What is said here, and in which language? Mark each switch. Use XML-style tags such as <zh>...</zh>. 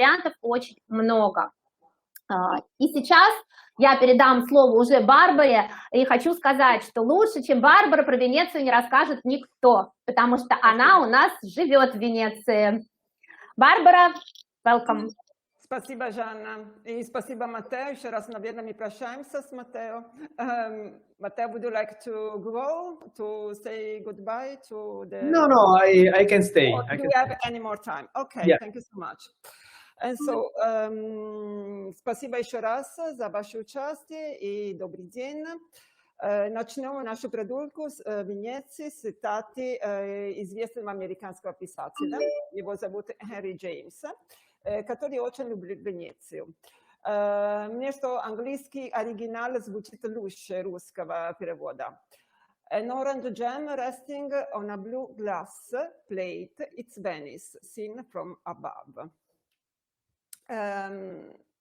<ru>Вариантов очень много. И сейчас я передам слово уже Барбаре, и хочу сказать, что лучше, чем Барбара, про Венецию не расскажет никто, потому что она у нас живет в Венеции.</ru> <en>Барбара, welcome.</en> <ru>Спасибо, Жанна. И спасибо, Матео. Еще раз, наверное, мы прощаемся с Матео.</ru> <en>Mateo, would you like to go to say goodbye to the... No, I can stay. Or do we have any more time? Okay, yeah. Thank you so much. And so,</en> <ru>спасибо еще раз за ваше участие и добрый день. Начнем нашу прогулку с Венеции с цитаты известного американского писателя. Его зовут Henry James, который очень любит Венецию. Мне что английский оригинал звучит лучше русского перевода.</ru> <en>An orange gem resting on a blue glass plate, it's Venice, seen from above.</en>